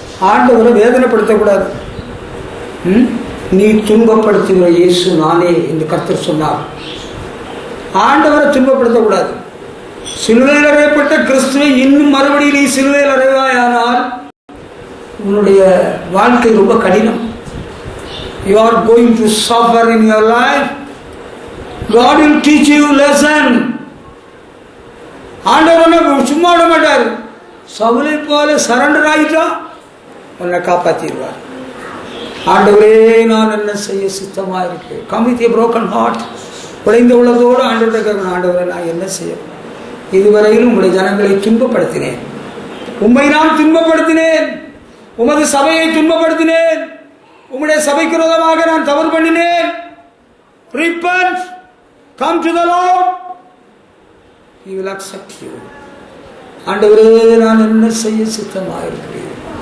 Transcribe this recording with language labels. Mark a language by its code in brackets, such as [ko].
[ta] ஆண்டவரை வேதனைப்படுத்தக்கூடாது. நீ துன்பப்படுத்துகிற இயேசு நானே என்று கர்த்தர் சொன்னார். ஆண்டவரை துன்பப்படுத்தக்கூடாது. சிலுவையில் அறையப்பட்ட கிறிஸ்துவை இன்னும் மறுபடியும் நீ சிலுவையில் அறைவாயானால் உன்னுடைய வாழ்க்கை ரொம்ப கடினம். [en] You are going to suffer in your life. God will teach you lesson. [ta] ஆண்டவர் சும்மா விட மாட்டார். சவுலை போல சரண்டர் ஆகிட்டா உன்னை காப்பாற்றிடுவார். ஆண்டவரே நான் என்ன செய்ய சித்தமா இருக்கு. [en] Come with a broken heart. [ta] உடைந்த உள்ளதோடு ஆண்டவரை கேட்கணும். ஆண்டவரை நான் என்ன செய்ய, இதுவரையிலும் உங்களுடைய ஜனங்களை துன்பப்படுத்தினேன், உம்மை நான் துன்பப்படுத்தினேன், உமது சபையை துன்பப்படுத்தினேன், உம்முடைய சபைக்கு விரோதமாக நான் தவறு பண்ணினேன். [en] Repent, come to the Lord, He will accept you. [ta] ஆண்டவரே, நான் என்ன செய்ய சித்தமாயிருக்கிறேன்?